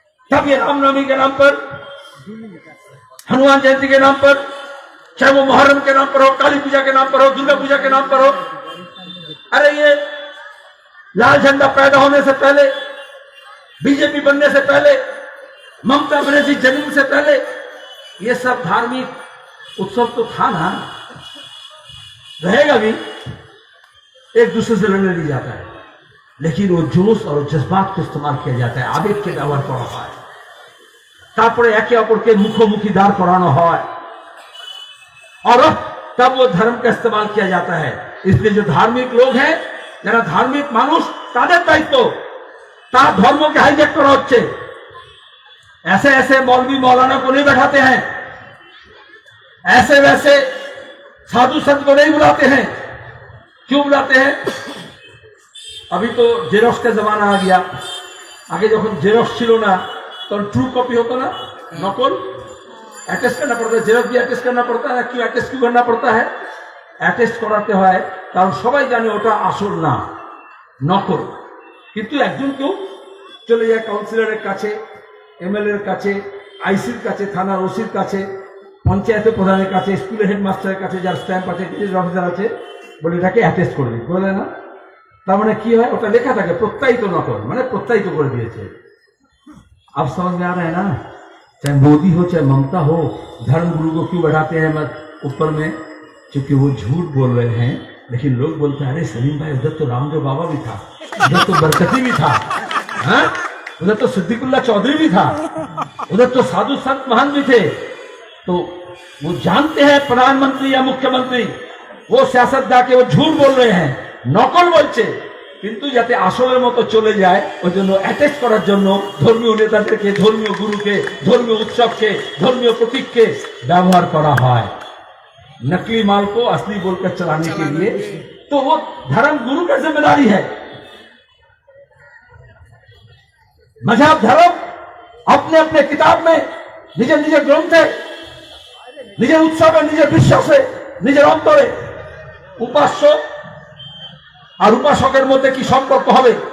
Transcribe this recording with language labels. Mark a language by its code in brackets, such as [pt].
[hi] तब ये रामनवमी के नाम पर, हनुमान जयंती के नाम पर, चाहे वो मुहर्रम के नाम पर हो, काली पूजा के नाम पर हो, दुर्गा पूजा के नाम पर हो, अरे ये लाल झंडा पैदा होने से पहले, बीजेपी बनने से पहले, ममता बनर्जी जन्म से पहले, ये सब धार्मिक उत्सव तो था ना, रहेगा भी। एक दूसरे से लड़ने नहीं जाता है, लेकिन वो जोश और जज्बात को इस्तेमाल किया जाता है, आवेग के व्यवहार करा [bn] হয়, তারপরে একে অপরকে মুখোমুখি দাঁড় করানো হয়, [hi] और तब वो धर्म का इस्तेमाल किया जाता है। इसलिए जो धार्मिक लोग हैं, [bn] যারা ধার্মিক মানুষ, তাদের দায়িত্ব তার ধর্মকে হাইজ্যাক করা হচ্ছে। [hi] ऐसे ऐसे मौलवी मौलाना को नहीं बैठाते हैं, ऐसे वैसे साधु संत को नहीं बुलाते हैं। क्यों बुलाते हैं? अभी तो जेरॉक्स का जमाना आ गया। आगे जब जेरॉक्स छिलो ना तो ट्रू कॉपी होता ना, नकल अटेस्ट करना पड़ता है, जेरॉक्स भी अटेस्ट करना पड़ता है। क्यों अटेस्ट क्यों करना पड़ता है? अटेस्ट कराते [bn] হয় কারণ সবাই জানে ওটা আসল না, নকল। কিন্তু একজন কেউ চলে যায় কাউন্সিলরের কাছে, এমএলএর কাছে, আইসির কাছে, থানার ওসির কাছে, পঞ্চায়েতের প্রধানের কাছে, স্কুলের হেডমাস্টারের কাছে, যার স্ট্যাম্প আছে, গেজেট অফিসার আছে, বলে এটাকে অ্যাটেস্ট করে দিই, বলে না? তার মানে কি হয়? ওটা লেখা থাকে প্রত্যায়িত নকল, মানে প্রত্যায়িত করে দিয়েছে। [hi] अब समझ में आ रहा है ना? चाहे मोदी हो चाहे ममता हो, धर्म गुरु को क्यों बढ़ाते हैं ऊपर में? क्योंकि वो झूठ बोल रहे हैं। लेकिन लोग बोलते हैं अरे सलीम भाई उधर तो रामदेव बाबा भी था, उधर तो बरकती भी था, हाँ? उधर तो सिद्दीकुल्ला चौधरी भी था, उधर तो साधु संत महान भी थे। तो वो जानते हैं प्रधानमंत्री या मुख्यमंत्री वो सियासतदार के वो झूठ बोल रहे हैं, [bn] নকল বলছে, কিন্তু যাতে আসলের মতো চলে যায় ওই জন্য অ্যাটেস্ট করার জন্য ধর্মীয় নেতাদেরকে, ধর্মীয় গুরুকে, ধর্মীয় উৎসবকে, ধর্মীয় প্রতীককে ব্যবহার করা হয় [hi] नकली माल को असली बोलकर चलाने के लिए। तो वो धर्म गुरु का जिम्मेदारी है। मजहब धर्म अपने अपने किताब में [bn] निजे निजे ग्रंथे, निजे उत्सवे, निजे বিশ্বাসে, নিজের অন্তরে উপাস্য আর উপাসকের মধ্যে কি সম্পর্ক হবে?